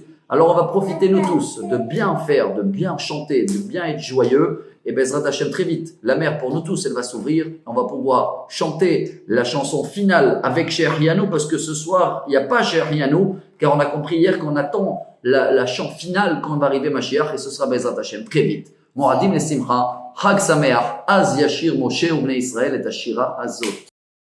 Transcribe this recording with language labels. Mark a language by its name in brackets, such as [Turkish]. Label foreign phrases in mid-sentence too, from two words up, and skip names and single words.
[French] Alors on va profiter nous tous de bien faire, de bien chanter, de bien être joyeux. Et [Hebrew] בעזרת השם [French] très vite, la mer pour nous tous, elle va s'ouvrir. On va pouvoir chanter la chanson finale avec She'echianu, parce que ce soir, il n'y a pas She'echianu, car on a compris hier qu'on attend la chant finale quand va arriver Mashiach, et ce sera [Hebrew] בעזרת השם [French] très vite. [Hebrew] מועדים לשמחה חג שמח אז ישיר משה ובני ישראל את השירה הזאת.